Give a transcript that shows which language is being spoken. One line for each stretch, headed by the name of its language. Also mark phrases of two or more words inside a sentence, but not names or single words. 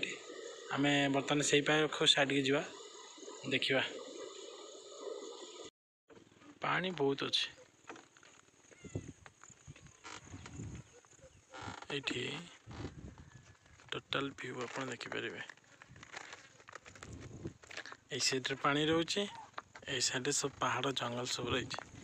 Odia: ଆମେ ବର୍ତ୍ତମାନ ସେଇ ପାଖ ସାଇଟ୍କି ଯିବା, ଦେଖିବା। ପାଣି ବହୁତ ଅଛି ଏଇଠି, ଟୋଟାଲ ଭିଉ ଆପଣ ଦେଖିପାରିବେ।
Bangla: এই সাইডে পানি রয়েছে, এই সাইডে সব পাহাড় জঙ্গল সব রয়েছে।